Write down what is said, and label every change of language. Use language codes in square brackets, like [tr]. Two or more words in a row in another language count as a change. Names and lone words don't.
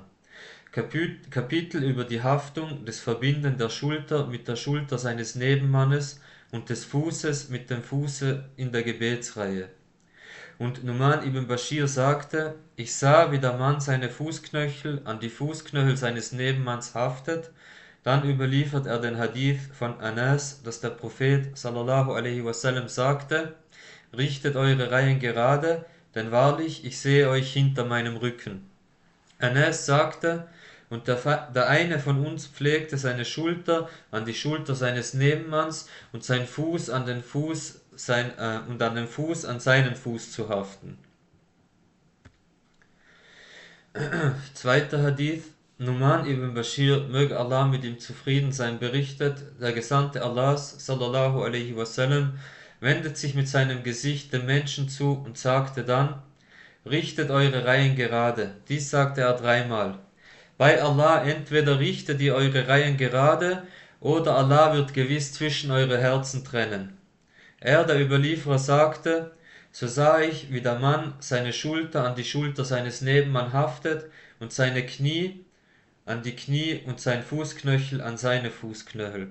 [de] Kapitel über die Haftung des Verbinden der Schulter mit der Schulter seines Nebenmannes und des Fußes mit dem Fuße in der Gebetsreihe. Und Numan ibn Bashir sagte, ich sah, wie der Mann seine Fußknöchel an die Fußknöchel seines Nebenmanns haftet. Dann überliefert er den Hadith von Anas, dass der Prophet [ar] صلى الله عليه وسلم [de] sagte, richtet eure Reihen gerade, denn wahrlich, ich sehe euch hinter meinem Rücken. Anas sagte, und der eine von uns pflegte seine Schulter an die Schulter seines Nebenmanns und sein Fuß an den Fuß und an den Fuß an seinen Fuß zu haften. Zweiter Hadith. Numan ibn Bashir, möge Allah mit ihm zufrieden sein, berichtet, der Gesandte Allahs, [ar] صلى الله عليه وسلم, [de] wendet sich mit seinem Gesicht dem Menschen zu und sagte dann, richtet eure Reihen gerade. Dies sagte er dreimal. Bei Allah entweder richtet ihr eure Reihen gerade, oder Allah wird gewiss zwischen eure Herzen trennen. Er, der Überlieferer, sagte, so sah ich, wie der Mann seine Schulter an die Schulter seines Nebenmanns haftet und seine Knie an die Knie und sein Fußknöchel an seine Fußknöchel.